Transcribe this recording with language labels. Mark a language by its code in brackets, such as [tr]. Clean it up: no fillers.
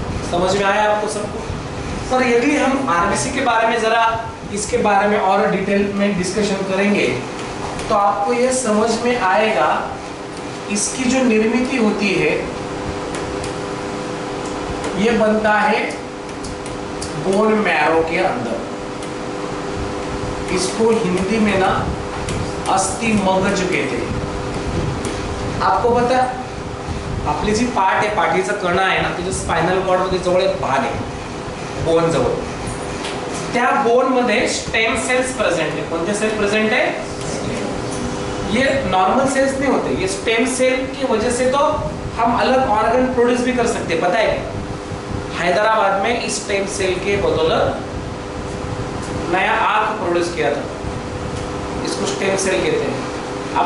[hi] समझ में आया आपको सबको? पर यदि हम आरबीसी के बारे में जरा इसके बारे में और डिटेल में डिस्कशन करेंगे तो आपको ये समझ में आएगा इसकी जो निर्मित होती है ये बनता है बोन मैरो के अंदर। इसको हिंदी में ना अस्थि मगज कहते हैं। [mr] आपको पता आपली जी पाठ आहे, पाठीचा कणा आहे ना, त्याच्या स्पायनल कॉर्ड मध्ये जवळ एक भाग आहे बोन जवळ, त्या बोन मध्ये स्टेम सेल्स [hi] प्रेजेंट है। कौन से सेल प्रेजेंट है? ये नॉर्मल सेल्स नहीं होते, ये स्टेम सेल की वजह से तो हम अलग ऑर्गन प्रोड्यूस भी कर सकते हैं। पता है हैदराबाद में इस स्टेम सेल के बदौलत नया आंख प्रोड्यूस किया था, इसको स्टेम सेल कहते हैं।